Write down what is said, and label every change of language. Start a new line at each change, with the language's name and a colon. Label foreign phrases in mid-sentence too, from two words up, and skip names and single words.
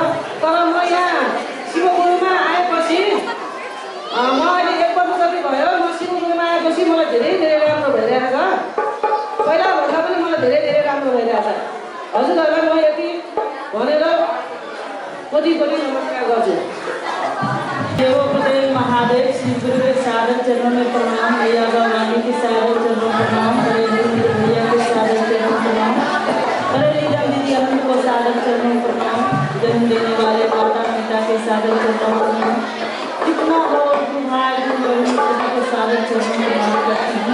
Nepali: तर म यहाँ शिवगुरुमा आएपछि म अहिले 1 वर्ष जति भयो म शिवगुरुमा आएपछि मलाई धेरै राम्रो भइरहेको छ। पहिलाभन्दा पनि मलाई धेरै राम्रो भइरहेको छ। हजुरहरूलाई म यति भनेर कोटी नमस्कार गर्छु।
Hindi: देवोपदेव महादेव श्री गुरु के सादर चरणों में प्रणाम। भैया गौरानी के सादर चरणों में प्रणाम। करे भैया के सादर चरणों में प्रणाम। करे लीला दीदी अनंत को सादर चरणों में प्रणाम। जन्म देने वाले माता पिता के सादर चरणों में प्रणाम। कितना लोग भाई बहन के सादर चरणों में प्रणाम करती हूँ।